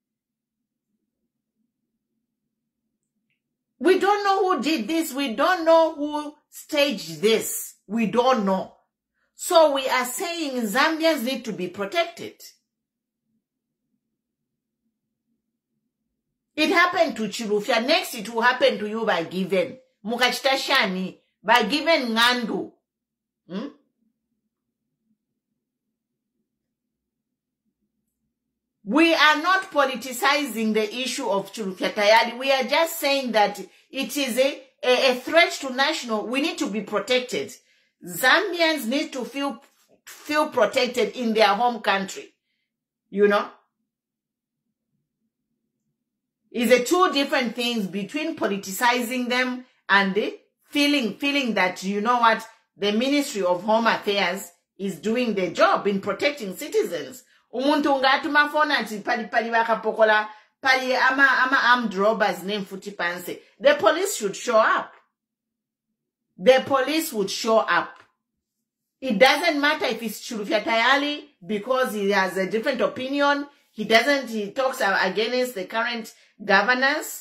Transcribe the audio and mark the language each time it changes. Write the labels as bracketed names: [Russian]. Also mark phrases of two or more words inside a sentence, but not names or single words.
[English] We don't know who did this. We don't know who staged this. We don't know. So we are saying Zambians need to be protected. It happened to Chilufya. Next, it will happen to you by Given. [Bemba] mukachita shani by given ngandu. [English] We are not politicizing the issue of Chulufya Tayali. We are just saying that it is a threat to national. We need to be protected. Zambians need to feel protected in their home country. You know? It's a two different things between politicizing them and the feeling that, you know what, the Ministry of Home Affairs is doing their job in protecting citizens. [Bemba] Umuntu ngatuma phone ati pali wakapokola pali ama [English] armed robbers [Bemba] name futi panse. [English] The police should show up. The police would show up. It doesn't matter if it's Chulufya Tayali because he has a different opinion. He talks against the current governance.